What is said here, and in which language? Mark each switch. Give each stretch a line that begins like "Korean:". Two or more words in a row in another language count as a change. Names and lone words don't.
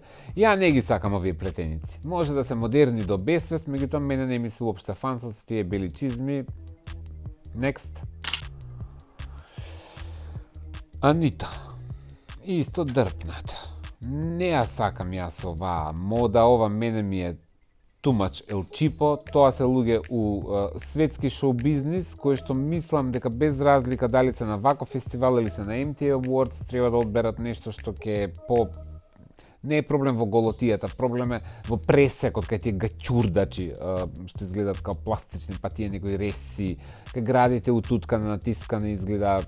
Macedonian: Ја не ги сакам овие плетеници. Може да се модерни до безсвест, меѓутоа мене не ми се уопште фан со тие бели чизми. Next. Анита. Исто дрпната. Не ја сакам јас оваа мода, ова мене ми е
English: too much el cheapo,
Macedonian: тоа се луѓе у светски шоу бизнис, кои што мислам дека без разлика дали се на ваков фестивал или се на MTV Awards, треба да одберат нешто што ќе по... Не е проблем во голотијата, проблем е во пресекот, кај тие гачурдачи, што изгледаат као пластични, па тие некои реси, кај градите утуткани, натискани, изгледаат...